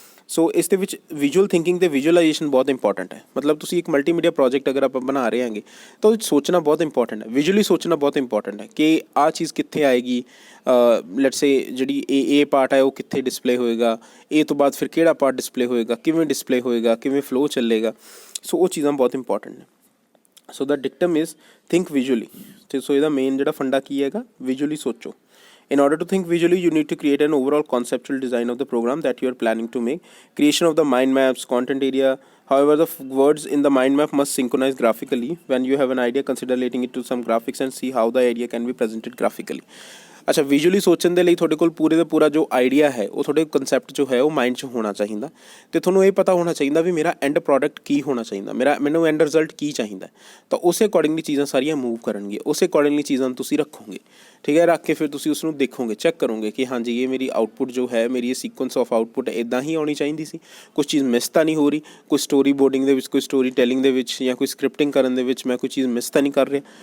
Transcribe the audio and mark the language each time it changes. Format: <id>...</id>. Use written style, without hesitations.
<pa>ਸੋ ਇਸ ਦੇ ਵਿੱਚ ਵਿਜ਼ੂਅਲ ਥਿੰਕਿੰਗ ਅਤੇ ਵਿਜ਼ੂਅਲਾਈਜੇਸ਼ਨ ਬਹੁਤ ਇੰਪੋਰਟੈਂਟ ਹੈ। ਮਤਲਬ ਤੁਸੀਂ ਇੱਕ ਮਲਟੀਮੀਡੀਆ ਪ੍ਰੋਜੈਕਟ ਅਗਰ ਆਪਾਂ ਬਣਾ ਰਹੇ ਹਾਂਗੇ ਤਾਂ ਉਹਦੇ 'ਚ ਸੋਚਣਾ ਬਹੁਤ ਇੰਪੋਰਟੈਂਟ ਹੈ, ਵਿਜ਼ੂਅਲੀ ਸੋਚਣਾ ਬਹੁਤ ਇੰਪੋਰਟੈਂਟ ਹੈ ਕਿ ਆਹ ਚੀਜ਼ ਕਿੱਥੇ ਆਏਗੀ, ਲੈਟਸ ਸੇ ਜਿਹੜੀ ਇਹ ਪਾਰਟ ਹੈ ਉਹ ਕਿੱਥੇ ਡਿਸਪਲੇ ਹੋਏਗਾ, ਇਹ ਤੋਂ ਬਾਅਦ ਫਿਰ ਕਿਹੜਾ ਪਾਰਟ ਡਿਸਪਲੇ ਹੋਏਗਾ, ਕਿਵੇਂ ਡਿਸਪਲੇ ਹੋਏਗਾ, ਕਿਵੇਂ ਫਲੋ ਚੱਲੇਗਾ। ਸੋ ਉਹ ਚੀਜ਼ਾਂ ਬਹੁਤ ਇੰਪੋਰਟੈਂਟ ਨੇ।</pa> <en>so the dictum is think visually,</en> <pa>ਅਤੇ ਸੋ ਇਹਦਾ ਮੇਨ ਜਿਹੜਾ ਫੰਡਾ ਕੀ ਹੈਗਾ, ਵਿਜ਼ੂਅਲੀ ਸੋਚੋ।</pa> <en>In order to think visually, you need to create an overall conceptual design of the program that you are planning to make. Creation of the mind maps, content area. However, the words in the mind map must synchronize graphically. When you have an idea, consider relating it to some graphics and see how the idea can be presented graphically.</en> <pa>ਅੱਛਾ, visually ਸੋਚਣ ਦੇ ਲਈ ਤੁਹਾਡੇ ਕੋਲ ਪੂਰੇ ਦਾ ਪੂਰਾ ਜੋ idea ਹੈ ਉਹ ਤੁਹਾਡੇ ਕੰਸੈਪਟ ਜੋ ਹੈ ਉਹ ਮਾਈਂਡ 'ਚ ਹੋਣਾ ਚਾਹੀਦਾ, ਅਤੇ ਤੁਹਾਨੂੰ ਇਹ ਪਤਾ ਹੋਣਾ ਚਾਹੀਦਾ ਵੀ ਮੇਰਾ ਐਂਡ ਪ੍ਰੋਡਕਟ ਕੀ ਹੋਣਾ ਚਾਹੀਦਾ, ਮੈਨੂੰ ਐਂਡ ਰਿਜ਼ਲਟ ਕੀ ਚਾਹੀਦਾ। ਤਾਂ ਉਸੇ ਅਕੋਰਡਿੰਗਲੀ ਚੀਜ਼ਾਂ ਸਾਰੀਆਂ ਮੂਵ ਕਰਨਗੀਆਂ, ਉਸੇ ਅਕੋਰਡਿੰਗਲੀ ਚੀਜ਼ਾਂ ਨੂੰ ਤੁਸੀਂ ਰੱਖੋਗੇ, ਠੀਕ ਹੈ। ਰੱਖ ਕੇ ਫਿਰ ਤੁਸੀਂ ਉਸ ਨੂੰ ਦੇਖੋਗੇ, ਚੈੱਕ ਕਰੋਗੇ ਕਿ ਹਾਂਜੀ ਇਹ ਮੇਰੀ ਆਊਟਪੁੱਟ ਜੋ ਹੈ, ਮੇਰੀ ਇਹ ਸੀਕੁਐਂਸ ਆਫ ਆਊਟਪੁੱਟ ਇੱਦਾਂ ਹੀ ਆਉਣੀ ਚਾਹੀਦੀ ਸੀ, ਕੁਛ ਚੀਜ਼ ਮਿਸ ਤਾਂ ਨਹੀਂ ਹੋ ਰਹੀ, ਕੋਈ ਸਟੋਰੀ ਬੋਰਡਿੰਗ ਦੇ ਵਿੱਚ, ਕੋਈ ਸਟੋਰੀ ਟੈਲਿੰਗ ਦੇ ਵਿੱਚ ਜਾਂ ਕੋਈ ਸਕ੍ਰਿਪਟਿੰਗ ਕਰਨ ਦੇ ਵਿੱਚ ਮੈਂ ਕੋਈ ਚੀਜ਼ ਮਿਸ ਤਾਂ ਨਹੀਂ ਕਰ ਰਿਹਾ।</pa>